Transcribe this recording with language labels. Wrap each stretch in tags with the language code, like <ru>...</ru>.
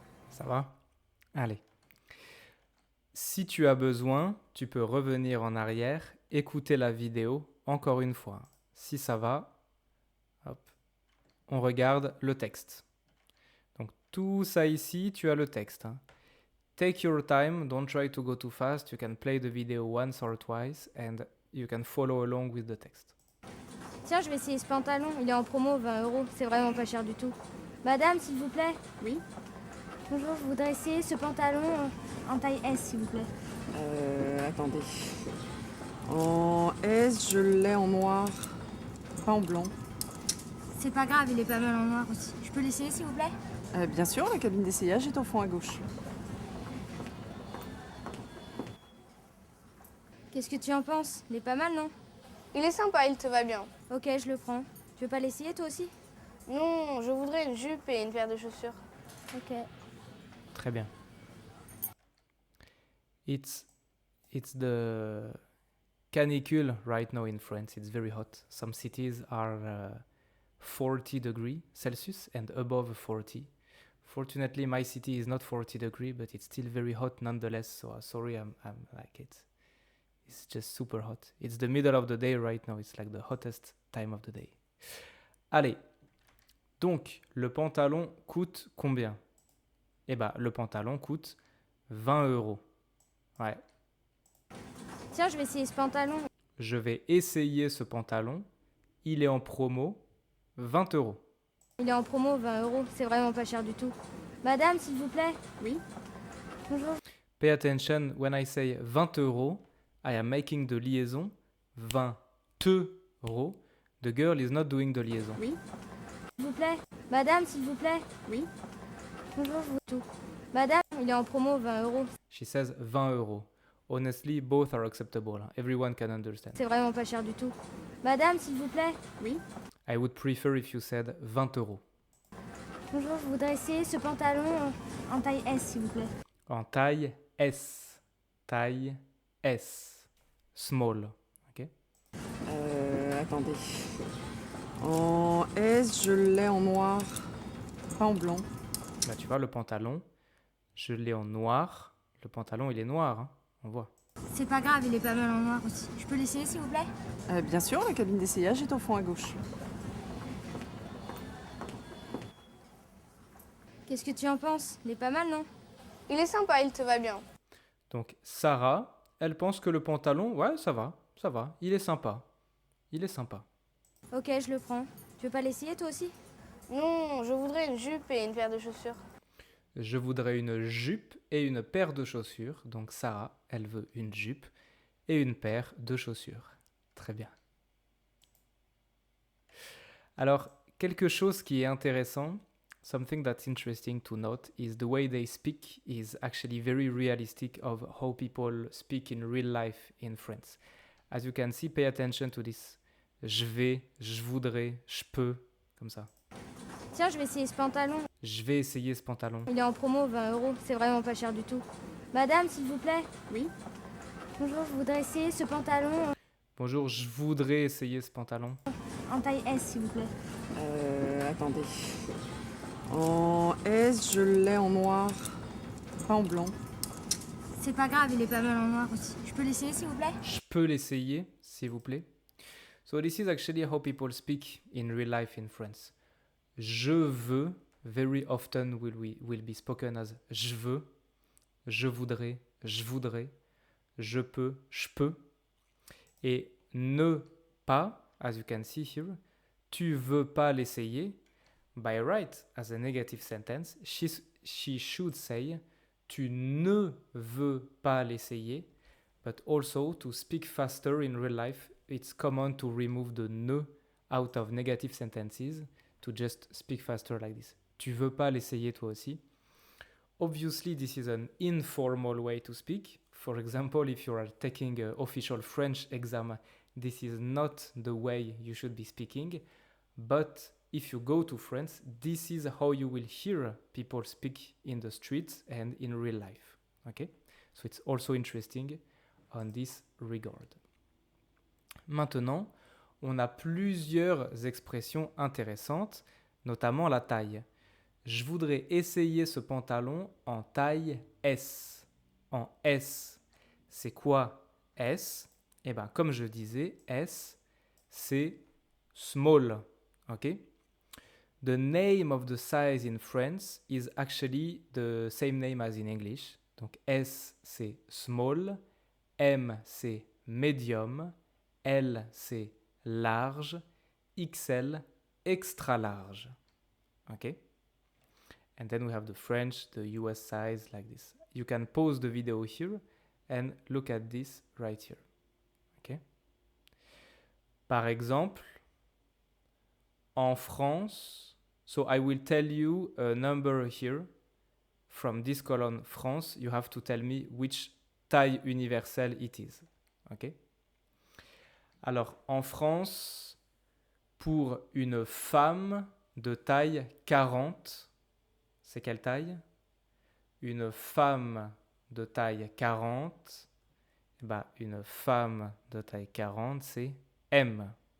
<fr>Ça va? Allez. Si tu as besoin, tu peux revenir en arrière, écouter la vidéo encore une fois. Si ça va, hop, on regarde le texte. Donc tout ça ici, tu as le texte.</fr> <en>Take your time, don't try to go too fast. You can play the video once or twice and you can follow along with the text.</en> <fr>Tiens, je vais essayer ce pantalon. Il est en promo, 20 euros. C'est vraiment pas cher du tout. Madame, s'il vous plaît. Oui. Bonjour, je voudrais essayer ce pantalon en taille S, s'il vous plaît. Attendez. En S, je l'ai en noir, pas en blanc. C'est pas grave, il est pas mal en noir aussi. Je peux l'essayer, s'il vous plaît? Bien sûr, la cabine d'essayage est au fond à gauche. Qu'est-ce que tu en penses? Il est pas mal, non? Il est sympa, il te va bien. Ok, je le prends. Tu veux pas l'essayer, toi aussi? Non, je voudrais une jupe et une paire de chaussures. Ok. Très bien.</fr> <en>It's the canicule right now in France. It's very hot. Some cities are 40 degrees Celsius and above 40. Fortunately, my city is not 40 degrees, but it's still very hot nonetheless. So sorry, I'm like it's just super hot. It's the middle of the day right now. It's like the hottest time of the day.</en> <fr>Allez. Donc, le pantalon coûte combien? Eh ben, le pantalon coûte 20 euros. Ouais. Tiens, je vais essayer ce pantalon. Je vais essayer ce pantalon. Il est en promo, 20 euros. Il est en promo, 20 euros. C'est vraiment pas cher du tout. Madame, s'il vous plaît. Oui. Bonjour.</fr> <en>Pay attention, when I say 20 euros, I am making the liaison 20 euros. The girl is not doing the liaison.</en> <fr>Oui. S'il vous plaît. Madame, s'il vous plaît. Oui. Bonjour, je vous tout. Madame, il est en promo, 20 euros.</fr> <en>She says 20 euros. Honestly, both are acceptable. Everyone can understand.</en> <fr>C'est vraiment pas cher du tout. Madame, s'il vous plaît. Oui.</fr> <en>I would prefer if you said 20 euros.</en> <fr>Bonjour, je voudrais essayer ce pantalon en taille S, s'il vous plaît. En taille S. Taille S. Small. Ok? Attendez. En S, je l'ai en noir, pas en blanc. Là, tu vois, le pantalon, je l'ai en noir. Le pantalon, il est noir, hein, on voit. C'est pas grave, il est pas mal en noir aussi. Je peux l'essayer, s'il vous plaît? Bien sûr, la cabine d'essayage est au fond à gauche. Qu'est-ce que tu en penses? Il est pas mal, non? Il est sympa, il te va bien. Donc, Sarah, elle pense que le pantalon, ouais, ça va, il est sympa. Il est sympa. Ok, je le prends. Tu veux pas l'essayer, toi aussi? Non, je voudrais une jupe et une paire de chaussures. Je voudrais une jupe et une paire de chaussures. Donc, Sarah, elle veut une jupe et une paire de chaussures. Très bien. Alors, quelque chose qui est intéressant,</fr> <en>something that's interesting to note is the way they speak is actually very realistic of how people speak in real life in France. As you can see, pay attention to this.</en> <fr>Je vais, je voudrais, je peux, comme ça. Tiens, je vais essayer ce pantalon. Je vais essayer ce pantalon. Il est en promo, 20 euros. C'est vraiment pas cher du tout. Madame, s'il vous plaît. Oui. Bonjour, je voudrais essayer ce pantalon Bonjour, je voudrais essayer ce pantalon. en taille S, s'il vous plaît. Attendez. En S, je l'ai en noir, pas en blanc. C'est pas grave, il est pas mal en noir aussi. Je peux l'essayer, s'il vous plaît? Je peux l'essayer, s'il vous plaît.</fr> <en>So this is actually how people speak in real life in France.</en> <fr>Je veux,</fr> <en>very often will be spoken as</en> <fr>je veux, je voudrais, je peux. Et ne pas,</fr> <en>as you can see here,</en> <fr>tu veux pas l'essayer,</fr> <en>by right, as a negative sentence, she should say,</en> <fr>tu ne veux pas l'essayer,</fr> <en>but also to speak faster in real life, it's common to remove the ne out of negative sentences, to just speak faster like this.</en> <fr>Tu veux pas l'essayer toi aussi.</fr> <en>Obviously, this is an informal way to speak. For example, if you are taking an official French exam, this is not the way you should be speaking. But if you go to France, this is how you will hear people speak in the streets and in real life. Okay? So it's also interesting on this regard.</en> <fr>Maintenant, on a plusieurs expressions intéressantes, notamment la taille. Je voudrais essayer ce pantalon en taille S. En S. C'est quoi S? Eh bien, comme je disais, S, c'est small. OK?</fr> <en>The name of the size in France is actually the same name as in English.</en> <fr>Donc S, c'est small. M, c'est medium. L, c'est large. XL, extra large. OK?</fr> <en>And then we have the French, the US size like this. You can pause the video here and look at this right here. Okay?</en> <fr>Par exemple, en France,</fr> <en>so I will tell you a number here. From this column France, you have to tell me which</en> <fr>taille universelle</fr> <en>it is. Okay?</en> <fr>Alors, en France, pour une femme de taille 40, c'est quelle taille? Une femme de taille 40, eh ben, une femme de taille 40, c'est M.</fr>